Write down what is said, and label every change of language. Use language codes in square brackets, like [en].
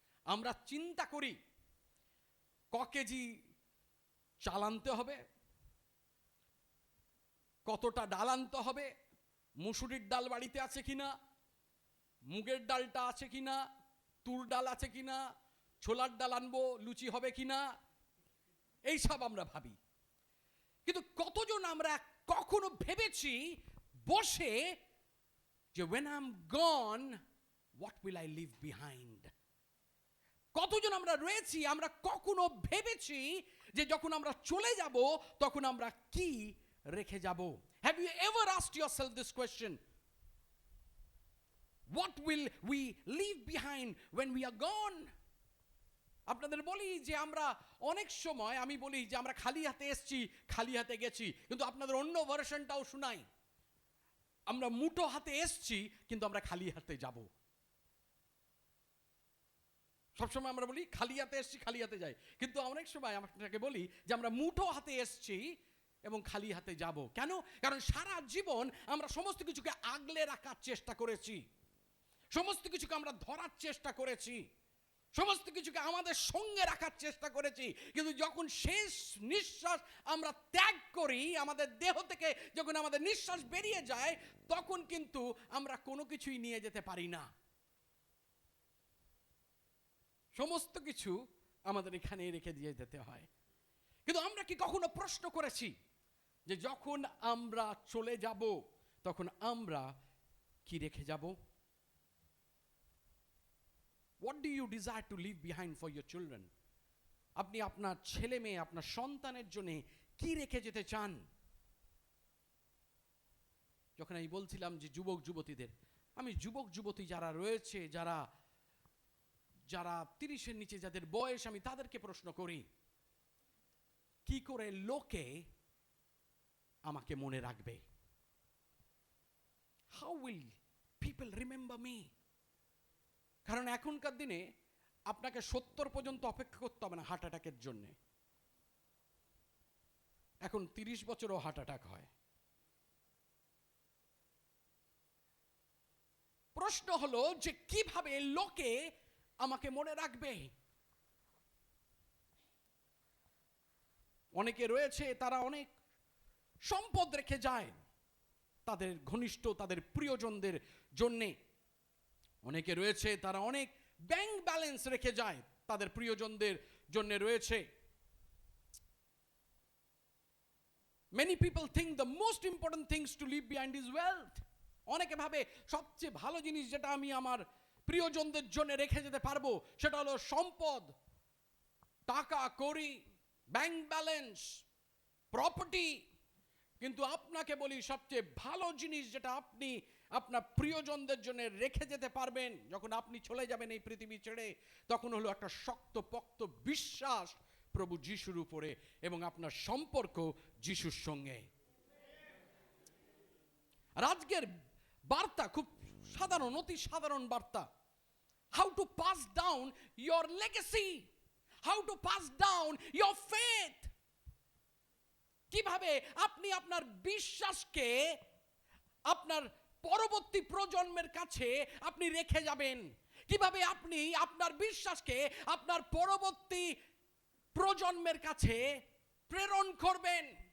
[bn] আমরা চিন্তা করি ক কেজি চাল আনতে হবে, কতটা ডাল আনতে হবে, মুসুরির ডাল বাড়িতে আছে কিনা, মুগের ডালটা আছে কিনা, তুর ডাল আছে কিনা, ছোলার ডাল আনবো, লুচি হবে কিনা, এইসব আমরা ভাবি। কিন্তু কতজন আমরা কখনো ভেবেছি বসে যে [en] when I'm gone what will I leave behind? [bn] কতজন আমরা রয়েছি আমরা কখনো ভেবেছি যে যখন আমরা চলে যাব তখন আমরা কি রেখে যাব? [en] Have you ever asked yourself this question? What will we leave behind when we are gone? [bn] আপনাদের বলি যে আমরা অনেক সময়, আমি বলি যে আমরা খালি হাতে এসেছি, খালি হাতে গেছি, কিন্তু আপনাদের অন্য ভার্সনটাও শোনাই। আমরা মুঠো হাতে এসেছি কিন্তু আমরা খালি হাতে যাব। সবসময় আমরা বলি খালি হাতে এসেছি, খালি হাতে যাই, কিন্তু অনেক সময় আপনাকে বলি যে আমরা মুঠো হাতে এসেছি এবং খালি হাতে যাব। কেন? কারণ সারা জীবন আমরা সমস্ত কিছুকে আগলে রাখার চেষ্টা করেছি, সমস্ত কিছুকে আমরা ধরার চেষ্টা করেছি, সমস্ত কিছুকে আমাদের সঙ্গে রাখার চেষ্টা করেছি, কিন্তু যখন শেষ নিঃশ্বাস আমরা ত্যাগ করি, আমাদের দেহ থেকে যখন আমাদের নিঃশ্বাস বেরিয়ে যায়, তখন কিন্তু আমরা কোনো কিছুই নিয়ে যেতে পারি না। সমস্ত কিছু আমাদের এখানে রেখে দিয়ে যেতে হয়। কিন্তু আমরা কি কখনো প্রশ্ন করেছি যে যখন আমরা চলে যাব তখন আমরা কি রেখে যাব? [en] What do you desire to leave behind for your children? [bn] আপনি আপনার ছেলে মেয়ে, আপনার সন্তানের জন্য কি রেখে যেতে চান? যখন আমি বলছিলাম যে যুবক যুবতীদের, আমি যুবক যুবতী যারা রয়েছে, যারা 30-এর নিচে যাদের বয়স, আমি তাদেরকে প্রশ্ন করি, কি করে লোকে আমাকে মনে রাখবে? [en] How will people remember me? [bn] কারণ এখনকার দিনে আপনাকে 70 পর্যন্ত অপেক্ষা করতে হবে না হার্ট অ্যাটাকের জন্য। এখন 30 বছরও হার্ট অ্যাটাক হয়। প্রশ্ন হলো যে কিভাবে লোকে আমাকে মনে রাখবে? অনেকে রয়েছে তারা অনেক সম্পদ রেখে যায় তাদের ঘনিষ্ঠ, তাদের প্রিয়জনদের জন্যে। অনেকে রয়েছে তারা অনেক ব্যাংক ব্যালেন্স রেখে যায় তাদের প্রিয়জনদের জন্য রয়েছে। [en] Many people think the most important things to leave behind is wealth. [bn] অনেকে ভাবে সবচেয়ে ভালো জিনিস যেটা আমি আমার প্রিয়জনদের জন্য রেখে যেতে পারবো সেটা হলো সম্পদ, টাকা কড়ি, ব্যাংক ব্যালেন্স, প্রপার্টি। কিন্তু আপনাকে বলি সবচেয়ে ভালো জিনিস যেটা আপনি আপনার প্রিয়জনদের জন্য রেখে যেতে পারবেন যখন আপনি চলে যাবেন এই পৃথিবী ছেড়ে, তখন হলো একটা শক্তপোক্ত বিশ্বাস প্রভু যিশুর উপরে এবং আপনার সম্পর্ক যিশুর সঙ্গে। আর আজকের বার্তা খুব সাধারণ, অতি সাধারণ বার্তা। [en] How to pass down your legacy, how to pass down your faith. [bn] কিভাবে আপনি আপনার বিশ্বাসকে আপনার পরবর্তী প্রজন্মের কাছে আপনি রেখে যাবেন, কিভাবে আপনি আপনার বিশ্বাসকে আপনার পরবর্তী প্রজন্মের কাছে প্রেরণ করবেন।